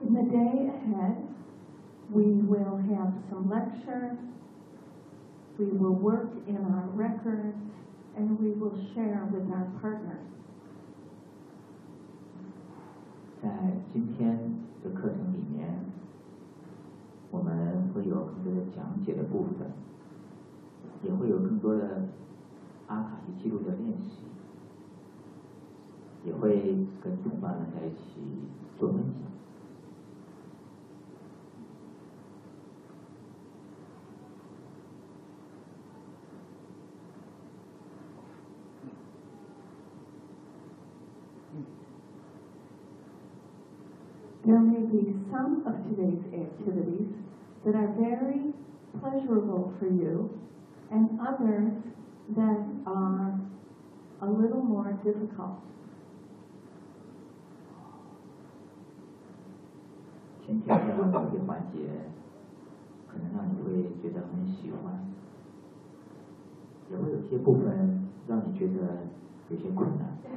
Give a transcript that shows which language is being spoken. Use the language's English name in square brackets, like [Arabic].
[English] Day ahead, we will have some lectures, we will work in our records, and we will share with our partners. [Chinese] 在今天的课程里面，我们会有更多的讲解的部分，也会有更多的阿卡西记录的练习，也会跟同伴们在一起做分享。 [English] There may be some of today's activities that are very pleasurable for you and others that are a little more difficult. [Chinese] 今天的某些环节可能让你会觉得很喜欢，也会有些部分让你觉得有些困难。